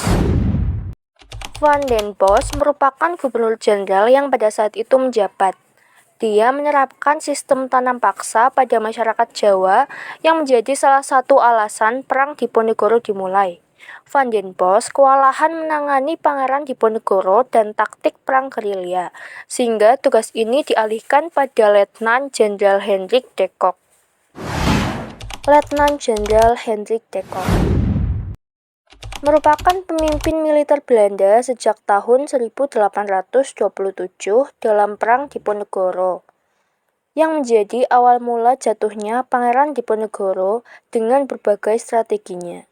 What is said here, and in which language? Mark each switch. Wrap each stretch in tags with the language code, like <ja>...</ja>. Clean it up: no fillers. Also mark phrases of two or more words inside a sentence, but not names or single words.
<id>Van den Bosch merupakan gubernur jenderal yang pada saat itu menjabat. Dia menerapkan sistem tanam paksa pada masyarakat Jawa yang menjadi salah satu alasan Perang Diponegoro dimulai. Van den Bosch kewalahan menangani Pangeran Diponegoro dan taktik perang gerilya, sehingga tugas ini dialihkan pada Letnan Jenderal Hendrik de Kock. Letnan Jenderal Hendrik de Kock merupakan pemimpin militer Belanda sejak tahun 1827 dalam Perang Diponegoro, yang menjadi awal mula jatuhnya Pangeran Diponegoro dengan berbagai strateginya.</id>